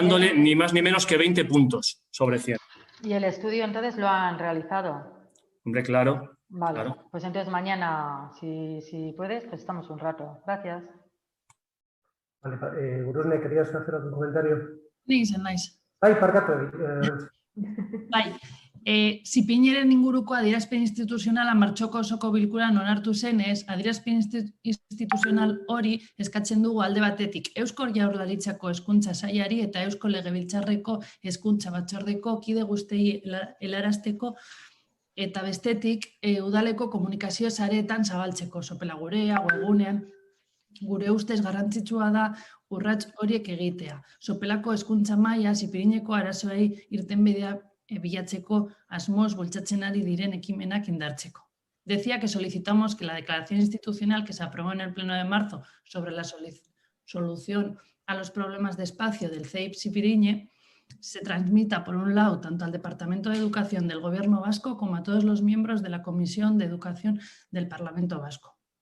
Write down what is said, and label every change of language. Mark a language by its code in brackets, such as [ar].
[es] Dándole ni más ni menos que 20 puntos sobre 100. ¿Y el estudio entonces lo han realizado? Hombre, claro. Vale, claro. Pues entonces mañana, si puedes, pues estamos un rato. Gracias. Vale, Urusne, ¿querías hacer algún comentario? [eu] Naiz. Ai, parkatu. Bai, Zipineren inguruko adierazpen instituzionala martxoko osoko bilkuran onartu zenez, adierazpen instituzional hori eskatzen dugu alde batetik Eusko Jaurlaritzako Hezkuntza Sailari eta Eusko Legebiltzarreko Hezkuntza Batzordeko kide guztiei helarazteko eta bestetik udaleko komunikazio sareetan zabaltzeko, Sopela Gurea, webgunean. Gure ustez garrantzitsua da urrats horiek egitea. Sopelako hezkuntza maila Zipirineko arazoei irtenbidea bilatzeko asmoz bultzatzen ari diren ekimenak indartzeko. [es] Decía que solicitamos que la declaración institucional que se aprobó en el Pleno de marzo sobre la solución a los problemas de espacio del CEIP Zipiriñe se transmita, por un lado, tanto al Departamento de Educación del Gobierno vasco como a todos los miembros de la Comisión de Educación del Parlamento vasco.